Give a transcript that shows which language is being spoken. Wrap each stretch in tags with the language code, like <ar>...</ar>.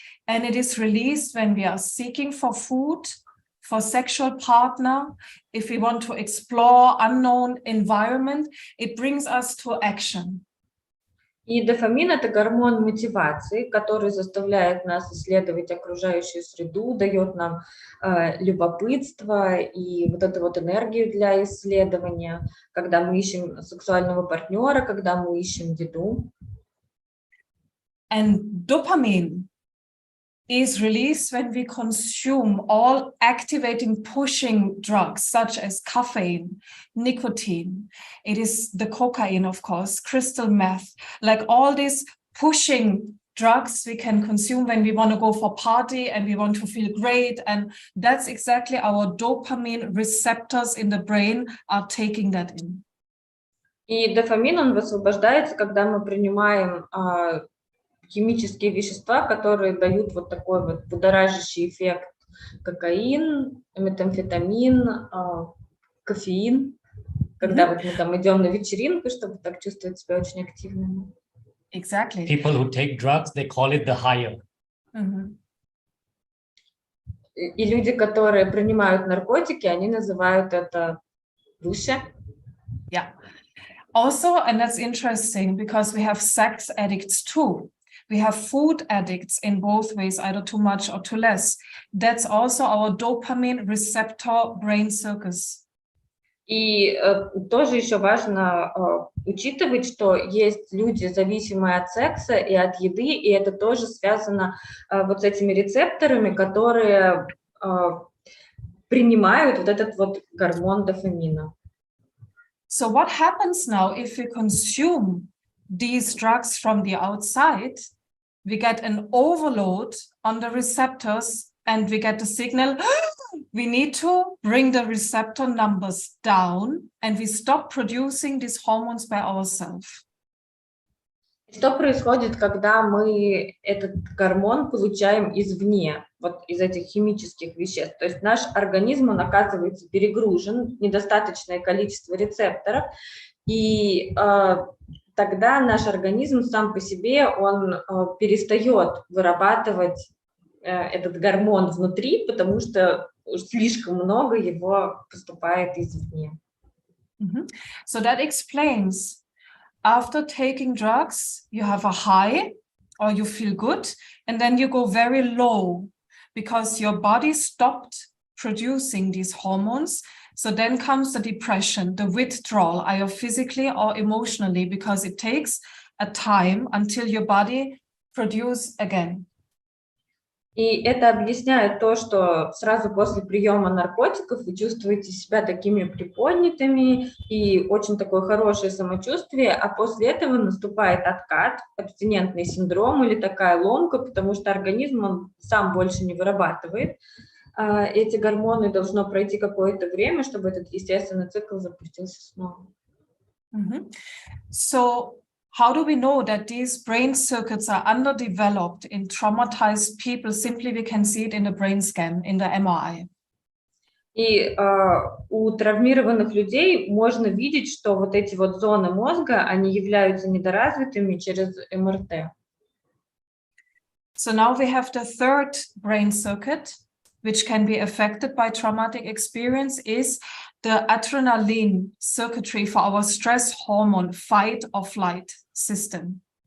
<en>And it is released when we are seeking for food, for sexual partner. If we want to explore unknown environment, it brings us to action.</en> <ru>И дофамин – это гормон мотивации, который заставляет нас исследовать окружающую среду, дает нам любопытство и вот эту вот энергию для исследования, когда мы ищем сексуального партнера, когда мы ищем еду.</ru> <en>And dopamine is released when we consume all activating, pushing drugs such as caffeine, nicotine. It is the cocaine, of course, crystal meth, like all these pushing drugs we can consume when we want to go for party and we want to feel great. And that's exactly our dopamine receptors in the brain are taking that in.</en> <ru>И дофамин, он высвобождается, когда мы принимаем химические вещества, которые дают вот такой вот будоражащий эффект. Кокаин, метамфетамин, кофеин. Когда вот мы там идем на вечеринку, чтобы так чувствовать себя очень активными.</ru> <en>Exactly. People who take drugs, they call it the higher.</en> <ru>И люди, которые принимают наркотики, они называют это выше.</ru> <en>Yeah. Also, and that's interesting because we have sex addicts too. We have food addicts in both ways, either too much or too less. That's also our dopamine receptor brain circus.</en> <ru>И тоже еще важно учитывать, что есть люди, зависимые от секса и от еды, и это тоже связано вот с этими рецепторами, которые принимают вот этот вот гормон дофамина.</ru> <en>So what happens now if we consume these drugs from the outside? We get an overload on the receptors and we get the signal, we need to bring the receptor numbers down and we stop producing these hormones by ourselves.</en> <ru>Что происходит, когда мы этот гормон получаем извне, вот из этих химических веществ? То есть наш организм, он оказывается перегружен, недостаточное количество рецепторов, и тогда наш организм сам по себе, он перестает вырабатывать этот гормон внутри, потому что слишком много его поступает извне.</ru> <en>So that explains, after taking drugs, you have a high or you feel good, and then you go very low because your body stopped producing these hormones. So then comes the depression, the withdrawal, either physically or emotionally, because it takes a time until your body produces again.</en> <ru>И это объясняет то, что сразу после приема наркотиков вы чувствуете себя такими приподнятыми и очень такое хорошее самочувствие, а после этого наступает откат, абстинентный синдром или такая ломка, потому что организм он сам больше не вырабатывает эти гормоны, должно пройти какое-то время, чтобы этот естественный цикл запустился снова.</ru> <en>So how do we know that these brain circuits are underdeveloped in traumatized people? Simply we can see it in the brain scan, in the MRI.</en> <ru>И у травмированных людей можно видеть, что вот эти вот зоны мозга, они являются недоразвитыми через МРТ.</ru> <en>So now we have the third brain circuit, which can be affected by traumatic experience, is the adrenaline circuitry for our stress hormone fight or flight system.</en>